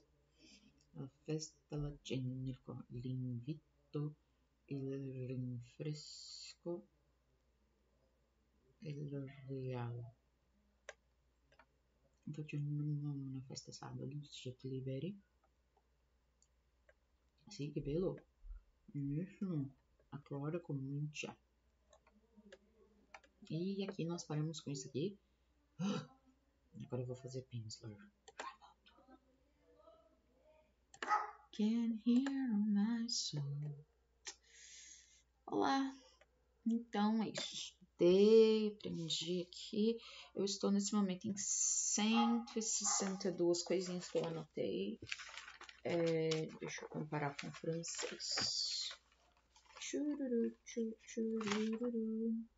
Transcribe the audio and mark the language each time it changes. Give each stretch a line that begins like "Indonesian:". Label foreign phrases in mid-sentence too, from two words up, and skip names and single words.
Italian: La festa, la cena, l'invito, il rinfresco, il regalo. Facciamo una festa sabato, siete liberi? Sì, che bello. Benissimo. A che hora comincia?
Portuguese: E aqui nós paramos com isso aqui. Agora eu vou fazer Pinsler.
English: Can hear my soul.
Portuguese: Olá. Então é isso. Aprendi aqui. Eu estou nesse momento em 162 coisinhas que eu anotei. Deixa eu comparar com o francês. Chururu, chururu.